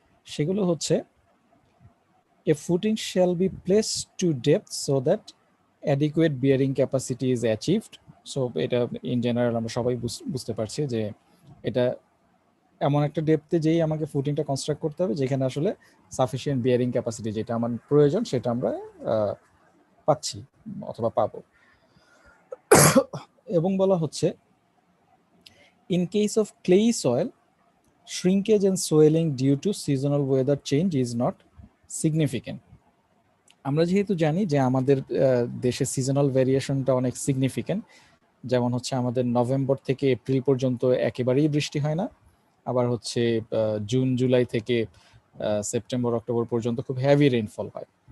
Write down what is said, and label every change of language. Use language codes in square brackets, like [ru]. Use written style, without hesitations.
[bn] সেগুলো হচ্ছে [en] a footing shall be placed to depth so that adequate bearing capacity is achieved. [bn] So এটা in general আমরা সবাই বুঝতে পারছি যে এটা এমন একটা ডেপথে যেই আমাকে ফুটিংটা কনস্ট্রাক্ট করতে হবে যেখানে আসলে সাফিসিয়েন্ট বিয়ারিং ক্যাপাসিটি যেটা আমার প্রয়োজন সেটা আমরা পাচ্ছি অথবা পাবো। এবং বলা হচ্ছে [en] In case of clay soil shrinkage and swelling due to seasonal weather change is not significant. [bn] আমরা যেহেতু জানি যে আমাদের দেশে সিজনাল ভেরিয়েশনটা অনেক সিগনিফিক্যান্ট, যেমন হচ্ছে আমাদের নভেম্বর থেকে এপ্রিল পর্যন্ত একেবারেই বৃষ্টি হয় না, আবার হচ্ছে জুন জুলাই থেকে সেপ্টেম্বর অক্টোবর পর্যন্ত খুব হেভি রেইনফল হয়।